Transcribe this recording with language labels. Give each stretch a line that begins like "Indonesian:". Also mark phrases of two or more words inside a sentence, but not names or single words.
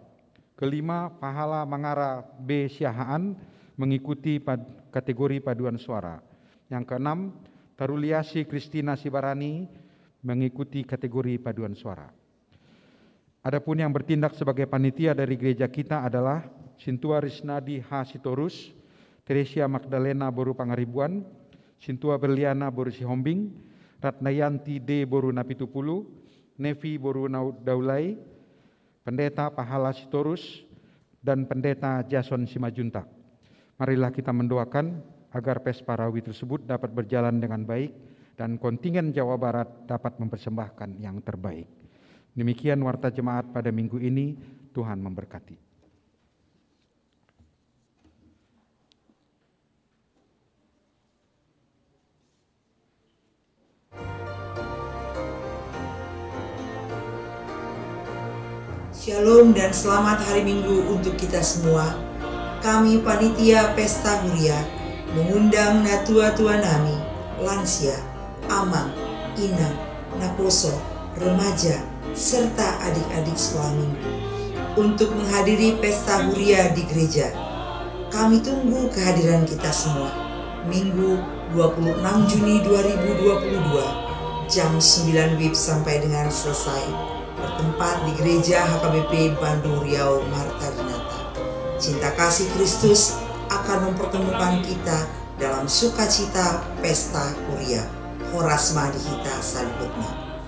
Indonesian: Kelima, Pahala Mangara B. Siahaan mengikuti kategori paduan suara. Yang keenam, Taruliasi Kristina Sibarani mengikuti kategori paduan suara. Adapun yang bertindak sebagai panitia dari gereja kita adalah Sintua Risnadi H. Sitorus, Teresia Magdalena Boru Pangaribuan, Sintua Berliana Boru Sihombing, Ratnayanti D. Boru Napitupulu, Nevi Boru Daulai, Pendeta Pahala Sitorus, dan Pendeta Jason Simajuntak. Marilah kita mendoakan agar pes Parawi tersebut dapat berjalan dengan baik dan kontingen Jawa Barat dapat mempersembahkan yang terbaik. Demikian warta jemaat pada minggu ini, Tuhan memberkati. Shalom dan selamat hari Minggu untuk kita semua. Kami Panitia Pesta Huria mengundang
Batak Toba: Natua Tuanami,
Indonesian: lansia, amang, inang, naposo, remaja, serta adik-adik sekolah minggu untuk menghadiri Pesta Huria di gereja. Kami tunggu kehadiran kita semua. Minggu 26 Juni 2022 jam 9 WIB sampai dengan selesai. Bertempat di Gereja HKBP Bandung Riau Marta Dinata. Cinta kasih Kristus akan mempertemukan kita dalam sukacita Pesta Huria.
Batak Toba: Horas Madihita Salibutna.